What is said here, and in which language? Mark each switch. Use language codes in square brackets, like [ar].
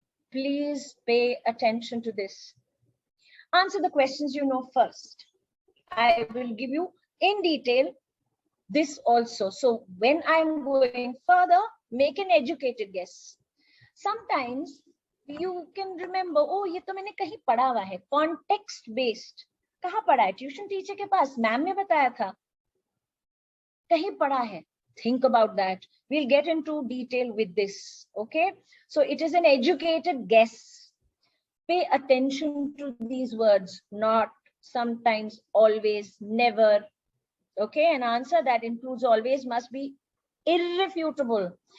[en] Please pay attention to this. Answer the questions you know first. I will give you in detail this also. So when I'm going further, make an educated guess. Sometimes you can remember, oh, [hi] ये तो मैंने कहीं पढ़ा हुआ है, [en] context based. [hi] कहाँ पढ़ा है? ट्यूशन टीचर के पास, मैम ने बताया था, कहीं पढ़ा है. [en] Think about that. We'll get into detail with this. Okay. So it is an educated guess. Pay attention to these words. Not, sometimes, always, never. Okay. An answer that includes always must be irrefutable.